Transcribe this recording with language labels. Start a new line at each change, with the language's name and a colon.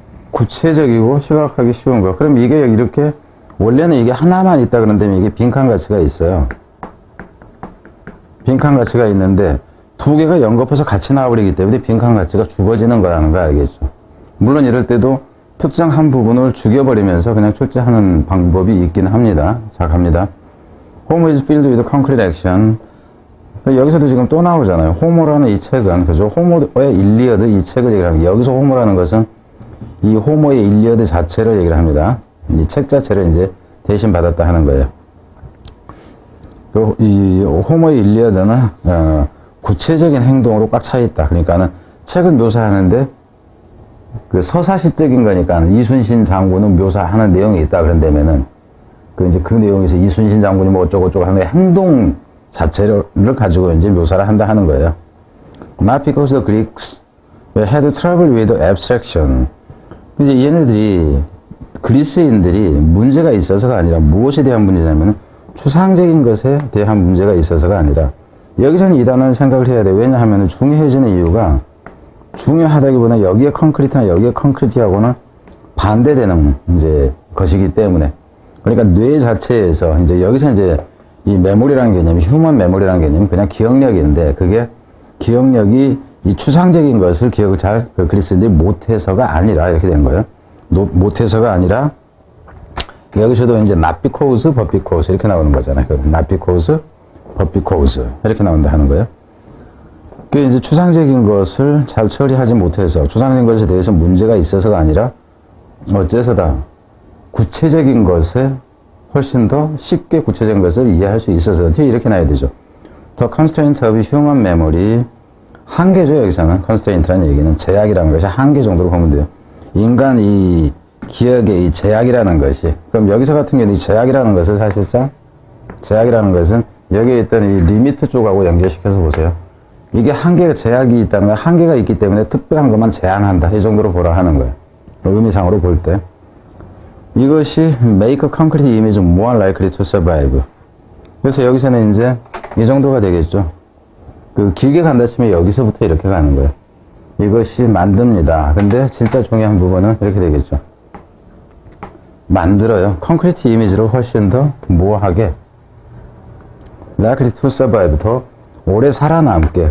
Korean: 구체적이고 시각하기 쉬운 거. 그럼 이게 이렇게 원래는 이게 하나만 있다 그런다면 이게 빈칸 가치가 있어요. 빈칸 가치가 있는데 두 개가 연거푸서 같이 나와버리기 때문에 빈칸 가치가 죽어지는 거라는 거 알겠죠? 물론 이럴 때도 특정 한 부분을 죽여버리면서 그냥 출제하는 방법이 있긴 합니다. 자, 갑니다.
English: Homo is filled with concrete action.
Korean: 여기서도 지금 또 나오잖아요. 호모라는 이 책은, 그죠? 호모의 일리어드 이 책을 얘기를 합니다. 여기서 호모라는 것은 이 호모의 일리어드 자체를 얘기를 합니다. 이 책 자체를 이제 대신 받았다 하는 거예요. 이 호모의 일리어드는, 구체적인 행동으로 꽉 차 있다. 그러니까는 책을 묘사하는데 그 서사시적인 거니까 이순신 장군은 묘사하는 내용이 있다 그런다면은 이제 그 내용에서 이순신 장군이 뭐 어쩌고저쩌고 하는 행동 자체를 가지고 이제 묘사를 한다 하는 거예요.
English: Not because the Greeks had trouble with abstraction.
Korean: 이제 얘네들이 그리스인들이 문제가 있어서가 아니라 무엇에 대한 문제냐면 추상적인 것에 대한 문제가 있어서가 아니라 여기서는 이 단어는 생각을 해야 돼. 왜냐하면 중요해지는 이유가 중요하다기보다 여기에 콘크리트나 여기에 콘크리트하고는 반대되는 이제 것이기 때문에 그러니까 뇌 자체에서 이제 여기서 이제 이 메모리라는 개념이 휴먼 메모리라는 개념이 그냥 기억력인데 그게 기억력이 이 추상적인 것을 기억을 잘 그리스인들이 못해서가 아니라 이렇게 된 거예요. 못해서가 아니라 여기서도 이제
English: not because but because
Korean: 이렇게 나오는 거잖아요.
English: not because but because
Korean: 이렇게 나온다 하는 거예요. 그 이제 추상적인 것을 잘 처리하지 못해서 추상적인 것에 대해서 문제가 있어서가 아니라 어째서다 구체적인 것에 훨씬 더 쉽게 구체적인 것을 이해할 수 있어서 이렇게 나야 되죠.
English: The constraint of human memory
Korean: 한계죠. 여기서는 constraint라는 얘기는 제약이라는 것이 한계 정도로 보면 돼요. 인간 이 기억의 이 제약이라는 것이 그럼 여기서 같은 경우는 이 제약이라는 것을 사실상 제약이라는 것은 여기에 있던 이 리미트 쪽하고 연결시켜서 보세요. 이게 한계가 제약이 있다는 건 한계가 있기 때문에 특별한 것만 제한한다. 이 정도로 보라 하는 거예요. 의미상으로 볼 때. 이것이
English: make a concrete image more likely to survive.
Korean: 그래서 여기서는 이제 이 정도가 되겠죠. 그 길게 간다 치면 여기서부터 이렇게 가는 거예요. 이것이 만듭니다. 근데 진짜 중요한 부분은 이렇게 되겠죠. 만들어요. 콘크리트 이미지로 훨씬 더 모호하게
English: likely to survive
Korean: 더 오래 살아남게.